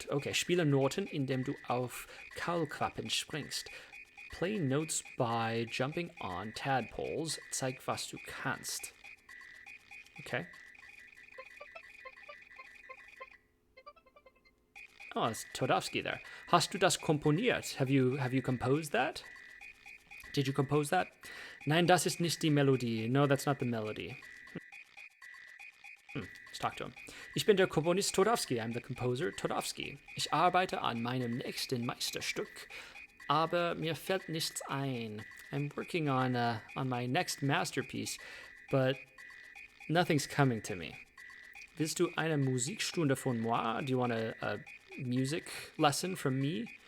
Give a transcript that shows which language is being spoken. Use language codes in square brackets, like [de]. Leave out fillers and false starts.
[de] Okay, spiele Noten, indem du auf Kaulquappen springst. [en] Play notes by jumping on tadpoles. [de] Zeig, was du kannst. Okay. [en] Oh, it's Toadstool there. [de] Hast du das komponiert? [en] Have you composed that? Did you compose that? [de] Nein, das ist nicht die Melodie. [en] No, that's not the melody. Let's talk to him. [de] Ich bin der Komponist Toadstool. [en] I'm the composer Toadstool. [de] Ich arbeite an meinem nächsten Meisterstück, aber mir fällt nichts ein. [en] I'm working on my next masterpiece, but nothing's coming to me. [de] Willst du eine Musikstunde von moi? [en] Do you want a music lesson from me?